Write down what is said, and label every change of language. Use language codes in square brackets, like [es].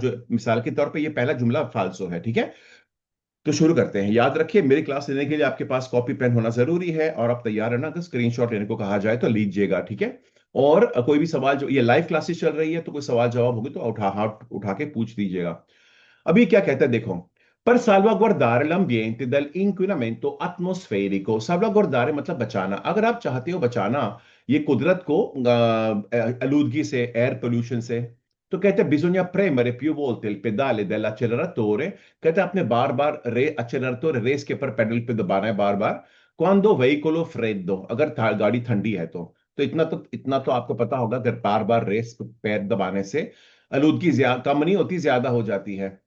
[hi] जो मिसाल के तौर पे ये पहला जुमला फाल्सो है, ठीक है। तो शुरू करते हैं। याद रखिए, मेरी क्लास लेने के लिए आपके पास कॉपी पेन होना जरूरी है, और आप तैयार है ना? अगर स्क्रीनशॉट लेने को कहा जाए तो लीजिएगा, ठीक है। और कोई भी सवाल, जो ये लाइव क्लासेस चल रही है तो कोई सवाल जवाब होगी तो हाथ उठा के पूछ दीजिएगा। अभी क्या कहता है देखो। पर [it] salvaguardare l'ambiente dall'inquinamento atmosferico, salvaguardare [hi] मतलब बचाना। अगर आप चाहते हो बचाना ये कुदरत को आलूदगी से, एयर पोल्यूशन से, तो कहते हैं [it] bisogna premere più volte il pedale dell'acceleratore। [hi] कहते हैं आपने बार बार acceleratore रेस के ऊपर पेडल पे दबाना है बार बार। [it] quando veicolo freddo, [hi] अगर गाड़ी ठंडी है तो इतना तो आपको पता होगा, अगर बार बार रेस पैर दबाने से आलूदगी कम नहीं होती, ज्यादा हो जाती है।